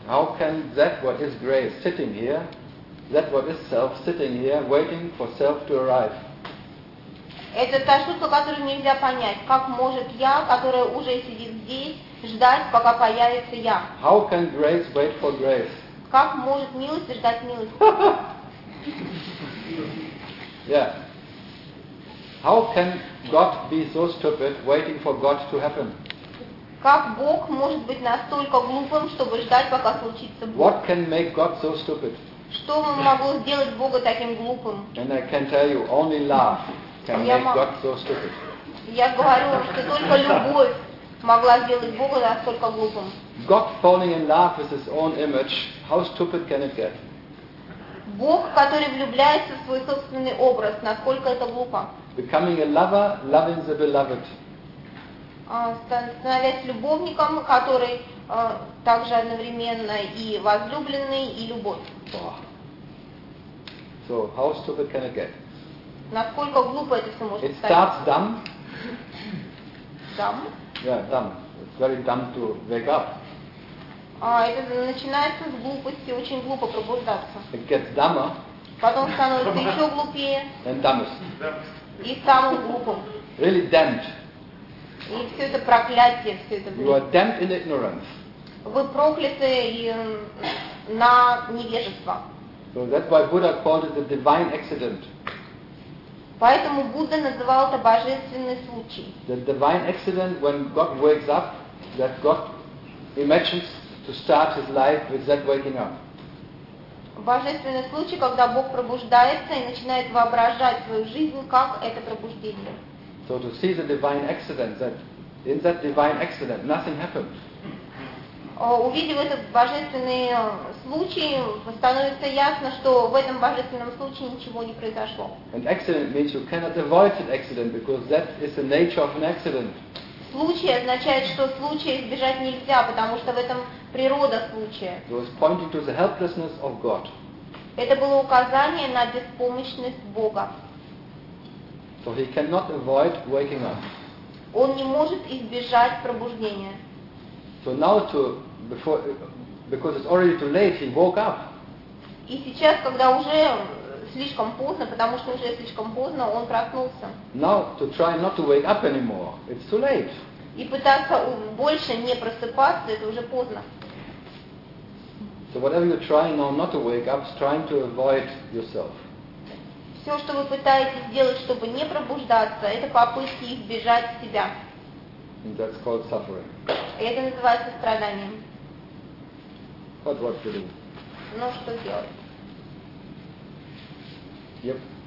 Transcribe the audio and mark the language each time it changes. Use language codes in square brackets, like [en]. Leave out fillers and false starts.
[en] How can that what is grace sitting here, that what is self sitting here, waiting for self to arrive? [ru] Это та штука, которую нельзя понять. Как может я, которая уже сидит здесь, ждать, пока появится я? [en] How can grace wait for grace? [ru] Как может милость ждать милость? [en] Yeah. How can God be so stupid waiting for God to happen? [ru] Как Бог может быть настолько глупым, чтобы ждать, пока случится Бог? [en] What can make God so stupid? [ru] Что могло сделать Бога таким глупым? [en] And I can tell you, only love can make God so stupid. [ru] Я говорю, что только любовь могла сделать Бога настолько глупым. [en] God falling in love with his own image, how stupid can it get? [ru] Бог, который влюбляется в свой собственный образ, насколько это глупо? [en] Becoming a lover, loving the beloved. [ru] Становясь любовником, который также одновременно и возлюбленный, и любовь. [en] Oh. So, how stupid can it get? [ru] Насколько глупо это все может стать? [en] It starts dumb. Dumb? Yeah, dumb. It's very dumb to wake up. [ru] Это начинается с глупости, очень глупо пробуждаться. [en] It gets dumber. [ru] Потом становится еще глупее. [en] And dumbest. [ru] И самым глупым. [en] Really damned. [ru] И все это проклятие, все это. [en] You are damned in ignorance. [ru] Вы прокляты на невежество. [en] So that's why Buddha called it the divine accident. [ru] Поэтому Будда называл это божественный случай. [en] The divine accident when God wakes up, that God imagines to start his life with that waking up. [ru] Божественный случай, когда Бог пробуждается и начинает воображать свою жизнь, как это пробуждение. [en] So to see the divine accident, that in that divine accident, nothing happened. [ru] Увидев этот божественный случай, становится ясно, что в этом божественном случае ничего не произошло. [en] An accident means you cannot avoid an accident, because that is the nature of an accident. [ru] Случай означает, что случая избежать нельзя, потому что в этом природа случая. [en] It was pointing to the helplessness of God. [ru] Это было указание на беспомощность Бога. [en] So he cannot avoid waking up. [ru] Он не может избежать пробуждения. [en] So now to before because it's already too late, he woke up. [ru] И сейчас, когда уже слишком поздно, потому что уже слишком поздно, он проснулся. [en] Now to try not to wake up anymore, it's too late. [ru] И пытаться больше не просыпаться, это уже поздно. [en] So whatever you're trying now not to wake up, it's trying to avoid yourself. [ru] Все, что вы пытаетесь сделать, чтобы не пробуждаться, это попытки избежать себя. [en] And that's called suffering. [ru] Это называется страданием. [en] But what to do? [ru] Ну что делать? [en] Yep.